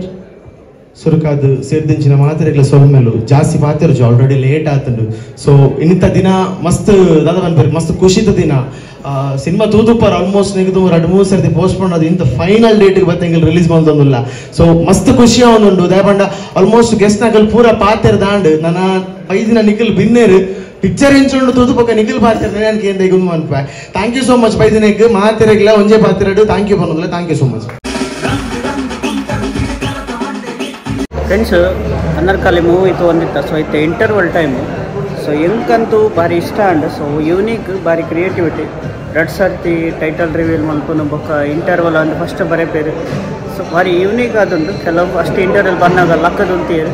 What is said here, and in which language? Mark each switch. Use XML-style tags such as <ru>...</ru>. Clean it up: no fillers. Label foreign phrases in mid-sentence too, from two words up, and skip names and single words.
<tcy>ಸುರುಕಾದು ಸೇರ್ದಿಂಚಿನ ಮಾತ್ರೆಗ್ಲ ಸೊಲ್ಮೆಲು ಜಾಸ್ತಿ ಪಾತಿರ್ಜು</tcy> <en>already late</en> <tcy>ಆತಂಡು ಸೊ ಇನ್ನಿತ ದಿನ ಮಸ್ತ್ ದಾದ ಬನ್ಪೇರು ಮಸ್ತ್ ಖುಷಿದ ದಿನ ಸಿನಿಮಾ ತೂದುಪ್ಪರ್ ಆಲ್ಮೋಸ್ಟ್ ನಿಗದು 2-3 ಸರ್ತಿ ಪೋಸ್ಟ್ಪೋನ್ ಅದು ಇಂತ</tcy> <en>final date</en> <tcy>ಬತ್ತಂಗಿಲ್ ರಿಲೀಸ್ ಮಾಡ್ದೊಂದಿಲ್ಲ ಸೊ ಮಸ್ತ್ ಖುಷಿ ಅವನುಂಡು ದಯಪಂಡ</tcy> <en>almost guest</en> <tcy>ನಗಲ್ ಪೂರ ಪಾತೆರ್ ದಾಂಡ್ ನನ್ನ 5 ದಿನ ನಿಖಲ್ ಬಿನ್ನೇರು ಪಿಕ್ಚರ್ ಇಂಚುಂಡು ತೂದು ಪಕ್ಕ ನಿಖಲ್ ಪಾತಿರ್ತಾನೆ ನನಗೆ ಏನು ಗುಮ್ಮ ಅನ್ಪ</tcy> <en>thank you so much</en> <tcy>5 ದಿನಕ್ಕೆ ಮಾತಿರಗಿಲ್ಲ ಒಂಜೇ ಪಾತಿರಡು ಥ್ಯಾಂಕ್ ಯು ಬಂದಿಲ್ಲ</tcy> <en>thank you so much.</en> <tcy>ಫ್ರೆಂಡ್ಸ್ ಅನರ್ಕಲಿ ಮೂವಿ ತೊಗೊಂಡಿತ್ತ ಸೊ ಇತ್ತೆ</tcy> <en>interval time</en> <tcy>ಸೊ ಎಂಕಂತೂ ಭಾರಿ ಇಷ್ಟ ಅಂಡ್</tcy> <en>so unique</en> <tcy>ಭಾರಿ ಕ್ರಿಯೇಟಿವಿಟಿ 2 ಸರ್ತಿ</tcy> <en>title reveal</en> <tcy>ಮಲ್ಪನು ಬೊಕ್ಕ ಇಂಟರ್ವಲ್ ಅಂದ್ ಫಸ್ಟ್ ಬರೆಪೇರು ಸೊ ಭಾರಿ ಯೂನಿಕ್ ಆದುಂಡು ಕೆಲವು</tcy> <en>first interval</en> <tcy>ಬಂದಾಗ ಲಕ್ಕದ ಉಂತೀರು</tcy>